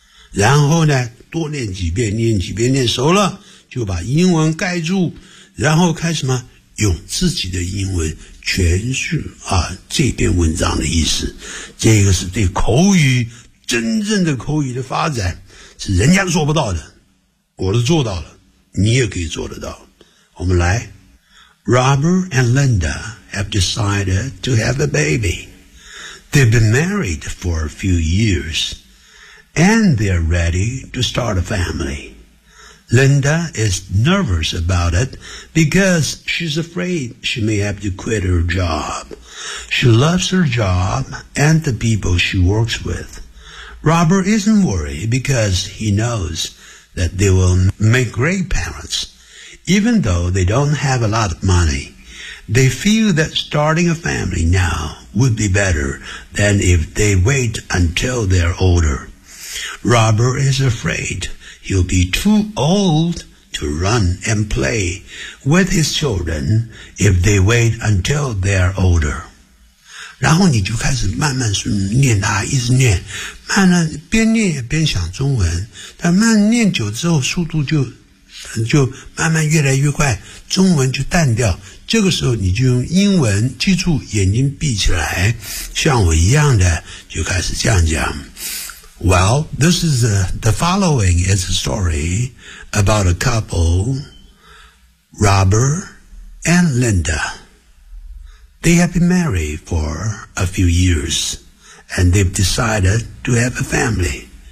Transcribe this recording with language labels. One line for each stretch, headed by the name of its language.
Chinese: 然后呢多念几遍，念几遍念熟了，就把英文盖住，然后开始什么用自己的英文诠释啊这篇文章的意思。这个是对口语，真正的口语的发展是人家做不到的，我都做到了，你也可以做得到。我们来。
English: Robert and Linda have decided to have a baby. They've been married for a few years and they're ready to start a family. Linda is nervous about it because she's afraid she may have to quit her job. She loves her job and the people she works withRobert isn't worried because he knows that they will make great parents. Even though they don't have a lot of money, they feel that starting a family now would be better than if they wait until they're older. Robert is afraid he'll be too old to run and play with his children if they wait until they're older.
Chinese: 然后你就开始慢慢念它，一直念，慢慢边念也边想中文，但慢念久之后速度就慢慢越来越快，中文就淡掉。这个时候你就用英文，记住眼睛闭起来，像我一样的就开始这样讲。
English: Well, this is the following is a story about a couple, Robert and LindaThey have been married for a few years, and they've decided to have a family.